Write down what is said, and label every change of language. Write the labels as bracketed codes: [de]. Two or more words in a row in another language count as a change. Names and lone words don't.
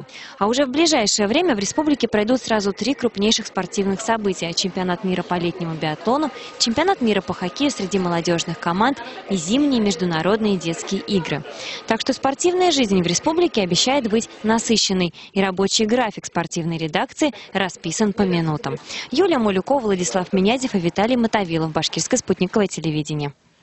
[ru] А уже в ближайшее время в республике пройдут сразу 3 крупнейших спортивных события: чемпионат мира по летнему биатлону, чемпионат мира по хоккею среди молодежных команд и зимние международные детские игры. Так что спортивная жизнь в республике обещает быть насыщенной, и рабочий график спортивной редакции расписан по минутам. Юлия Молюкова, Владислав Минязев и Виталий Мотовилов. Башкирское спутниковое телевидение.